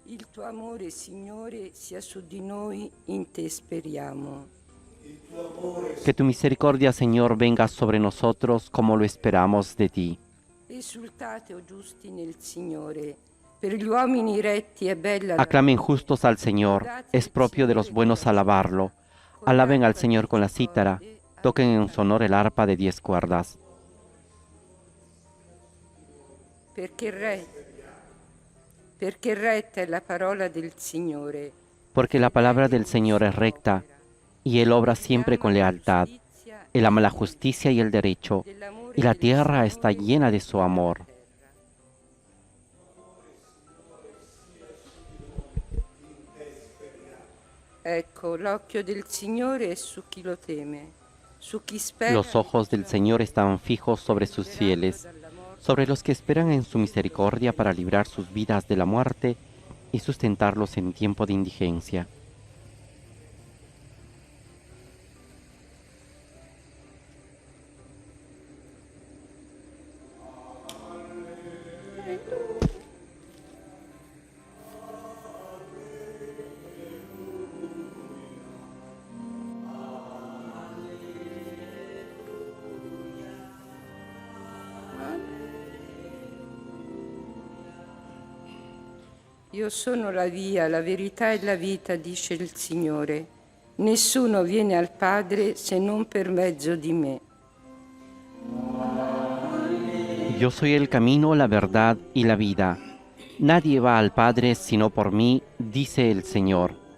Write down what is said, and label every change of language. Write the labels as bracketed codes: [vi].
[it] Il tuo amore, Signore, sia su di noi, in te speriamo. [es] Que tu misericordia, Señor, venga sobre nosotros como lo esperamos de ti. [it] Esultate, o giusti, nel Signore. Per gli uomini retti è bella la [es] Aclamen justos al Señor, es propio de los buenos alabarlo. Alaben al Señor con la cítara, toquen en su honor el arpa de 10 cuerdas. [it] Perché retta è la parola del Signore. [es] Porque la palabra del Señor es recta, y Él obra siempre con lealtad. Él ama la justicia y el derecho, y la tierra está llena de su amor. [it] Ecco, l'occhio del Signore è su chi lo teme, su chi spera. [es] Los ojos del Señor están fijos sobre sus fieles, sobre los que esperan en su misericordia para librar sus vidas de la muerte y sustentarlos en tiempo de indigencia. [it] Io sono la via, la verità e la vita, dice il Signore. Nessuno viene al Padre se non per mezzo di me. [es] Yo soy el camino, la verdad y la vida. Nadie va al Padre sino por mí, dice el Señor.